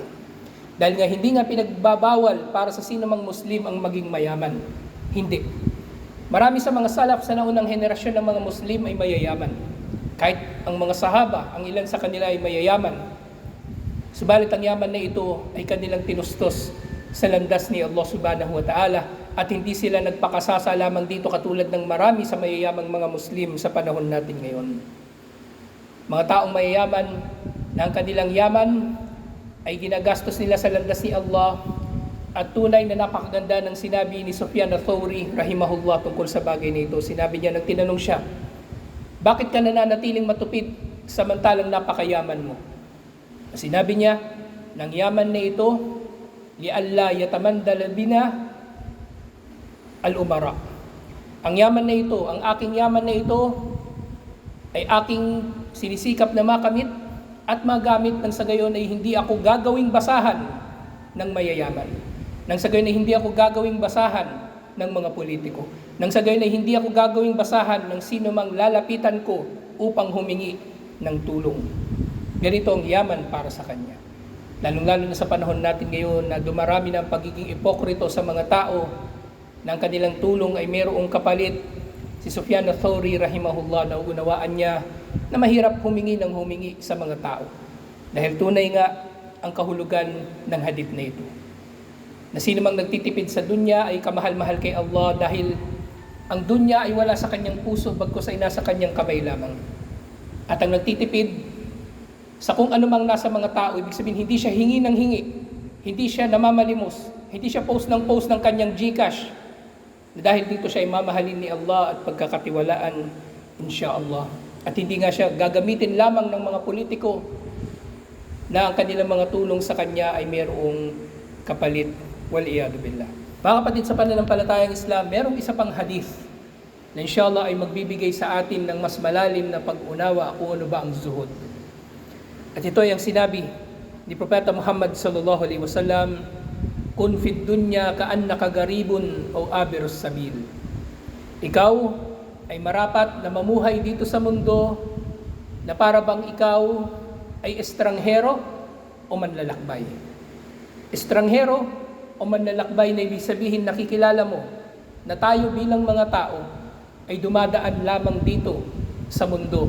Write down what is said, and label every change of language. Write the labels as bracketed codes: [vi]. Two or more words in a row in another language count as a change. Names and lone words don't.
[tl] Dahil nga hindi nga pinagbabawal para sa sinumang Muslim ang maging mayaman. Hindi. Marami sa mga salaf sa naunang henerasyon ng mga Muslim ay mayayaman. Kahit ang mga sahaba, ang ilan sa kanila ay mayayaman. Subalit ang yaman na ito ay kanilang tinustos sa landas ni Allah [ar] سبحانه وتعالى [tl] at hindi sila nagpakasasa lamang dito katulad ng marami sa mayayamang mga Muslim sa panahon natin ngayon. Mga taong mayayaman na ang kanilang yaman ay ginagastos nila sa landas ni Allah at tunay na napakaganda ng sinabi ni Sufyan al-Thawri rahimahullah tungkol sa bagay na ito. Sinabi niya, nang tinanong siya, bakit ka nananatiling matupid samantalang napakayaman mo? Sinabi niya, ng yaman na ito, [ar] لئلا يتمندل بنا الأمراء. [tl] Ang yaman na ito, ang aking yaman na ito, ay aking sinisikap na makamit at magamit nang sa gayon ay hindi ako gagawing basahan ng mayayaman. Nang sa gayon ay hindi ako gagawing basahan ng mga politiko. Nang sa gayon ay hindi ako gagawing basahan ng sino mang lalapitan ko upang humingi ng tulong. Ganito ang yaman para sa kanya. Lalong-lalo na sa panahon natin ngayon na dumarami ng pagiging ipokrito sa mga tao na ang kanilang tulong ay mayroong kapalit. Si Sufyan al-Thawri rahimahullah, nauunawaan niya na mahirap humingi ng humingi sa mga tao. Dahil tunay nga ang kahulugan ng hadith na ito. Na sino mang nagtitipid sa dunya ay kamahal-mahal kay Allah dahil ang dunya ay wala sa kanyang puso bagkus ay nasa kanyang kamay lamang. At ang nagtitipid sa kung anumang nasa mga tao, ibig sabihin hindi siya hingi ng hingi, hindi siya namamalimos, hindi siya post ng kanyang GCash. Dahil dito siya ay mamahalin ni Allah at pagkakatiwalaan, insyaAllah. At hindi nga siya gagamitin lamang ng mga politiko na ang kanilang mga tulong sa kanya ay mayroong kapalit. [ar] والعياذ بالله. [tl] Mga kapatid, sa pananampalatayang Islam, mayroong isa pang hadith na insyaAllah ay magbibigay sa atin ng mas malalim na pag-unawa kung ano ba ang zuhud. At ito ay ang sinabi ni Propeta Muhammad [ar] صلى الله عليه وسلم, كن في الدنيا كأنك غريب أو عابر سبيل. [tl] Ikaw ay marapat na mamuhay dito sa mundo na para bang ikaw ay estranghero o manlalakbay. Estranghero o manlalakbay na ibig sabihin nakikilala mo na tayo bilang mga tao ay dumadaan lamang dito sa mundo.